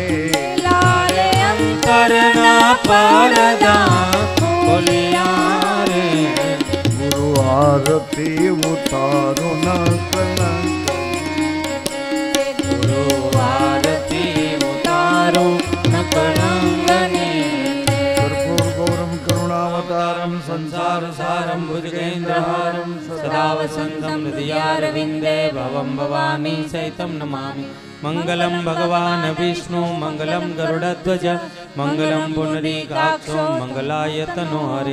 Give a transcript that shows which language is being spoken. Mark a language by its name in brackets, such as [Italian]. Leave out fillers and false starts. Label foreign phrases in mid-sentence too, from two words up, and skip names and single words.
[Gujarati] લાલ અંતરના પડદા ખોલિયા રે। ગુરુ આરતી ઉતારો ન કલંક, ગુરુ આરતી ઉતારો ન કલંક नीरे। [Sanskrit] कर्पूर गौरम करुणावतारम संसार सारं भुजगेन्द्रहारं सदा वसन्तं हृदयारविन्दे भवं भवानी सहितं नमामि। मंगलम भगवान विष्णु मंगलम गरुड़ध्वज मंगलम पुंडरीकाक्षो मंगलायतनो हरे।